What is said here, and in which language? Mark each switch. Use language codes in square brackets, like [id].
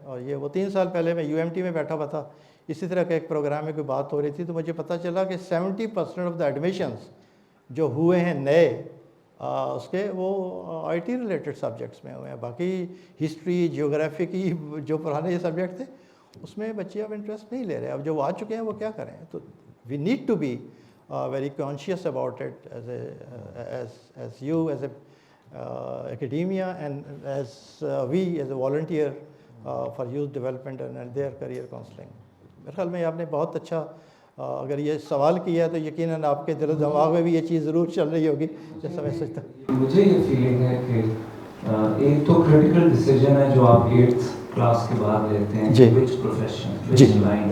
[ur] اور یہ وہ 3 سال پہلے میں UMT میں بیٹھا ہوا تھا، اسی طرح کا ایک پروگرام میں کوئی بات ہو رہی تھی تو مجھے پتہ چلا کہ 70% [en] of the admissions [ur] جو ہوئے ہیں نئے اس کے وہ آئی ٹی ریلیٹڈ سبجیکٹس میں ہوئے ہیں. باقی ہسٹری جیوگرافی کی جو پرانے یہ سبجیکٹ تھے اس میں بچے اب انٹرسٹ نہیں لے رہے. اب جو وہ آ چکے ہیں وہ کیا کریں. تو [en] We need to be very conscious about it as you as a academia and as we as a volunteer for youth development and their career counseling. [ur] میرے خیال میں آپ نے بہت اچھا اگر یہ سوال کیا ہے تو یقیناً آپ کے دل و دماغ میں بھی یہ چیز ضرور چل رہی ہوگی جیسا میں سوچتا ہوں. مجھے یہ فیلنگ ہے کہ ایک تو کریٹیکل ڈیسیجن ہے جو آپ 8th کلاس کے بعد لیتے ہیں، [en] which profession, which line,